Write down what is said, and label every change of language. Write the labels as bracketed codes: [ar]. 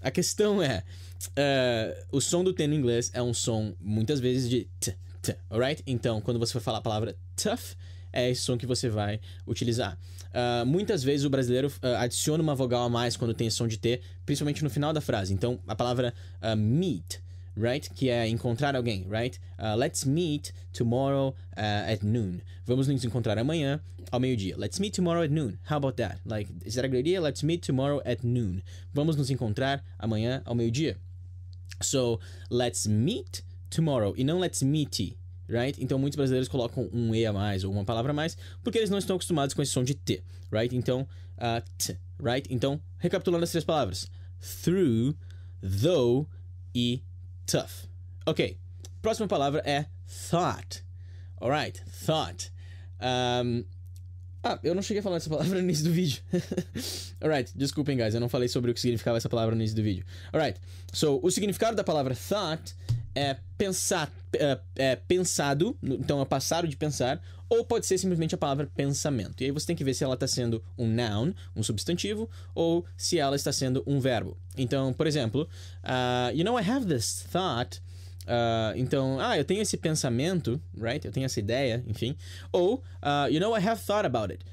[pt] A questão é o som do T no inglês é um som muitas vezes de t, alright? Então, quando você for falar a palavra tough, é esse som que você vai utilizar. Muitas vezes o brasileiro adiciona uma vogal a mais quando tem som de T, principalmente no final da frase. Então, a palavra meet, right? Que é encontrar alguém, right? [en] Let's meet tomorrow at noon. [pt] Vamos nos encontrar amanhã ao meio-dia. [en] Let's meet tomorrow at noon. How about that? Like, is that a good idea? Let's meet tomorrow at noon. [pt] Vamos nos encontrar amanhã ao meio-dia. [en] So, let's meet tomorrow [pt] e não [en] let's meet, [pt] right? Então muitos brasileiros colocam um E a mais ou uma palavra a mais porque eles não estão acostumados com esse som de T, right? Então, t, right? Então, recapitulando as três palavras: through, though e tough. Ok, próxima palavra é thought. Alright, thought. Eu não cheguei a falar essa palavra no início do vídeo. Alright, desculpem, guys, eu não falei sobre o que significava essa palavra no início do vídeo. Alright, so o significado da palavra thought é pensar, pensado, então é passado de pensar, ou pode ser simplesmente a palavra pensamento. E aí você tem que ver se ela está sendo um noun, um substantivo, ou se ela está sendo um verbo. Então, por exemplo, [en] you know, I have this thought. [pt] Então, eu tenho esse pensamento, right? Eu tenho essa ideia, enfim. [en] Ou, you know, I have thought about it.